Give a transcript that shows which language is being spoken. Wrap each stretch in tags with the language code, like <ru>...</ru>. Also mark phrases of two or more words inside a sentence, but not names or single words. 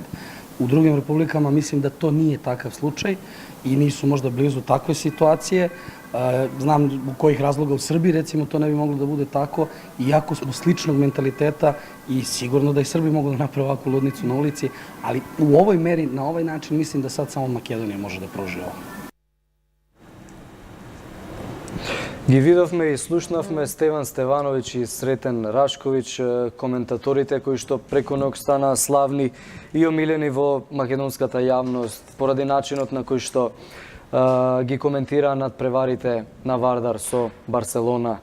<sr>U drugim republikama mislim da to nije takav slučaj i nisu možda blizu takve situacije. Znam u kojih razloga u Srbiji recimo to ne bi moglo da bude tako, iako smo sličnog mentaliteta i sigurno da i Srbi mogu da naprave ovakvu ludnicu na ulici, ali u ovoj meri, na ovaj način mislim da sad samo Makedonija može da pruži ovo.</sr> <mk>Ги видовме и слушнавме Стеван Стевановиќ и Сретен Рашковиќ, коментаторите кои што преку ног станаа славни и омилени во македонската јавност поради начинот на кој што ги коментираа над преварите на Вардар со Барселона.</mk>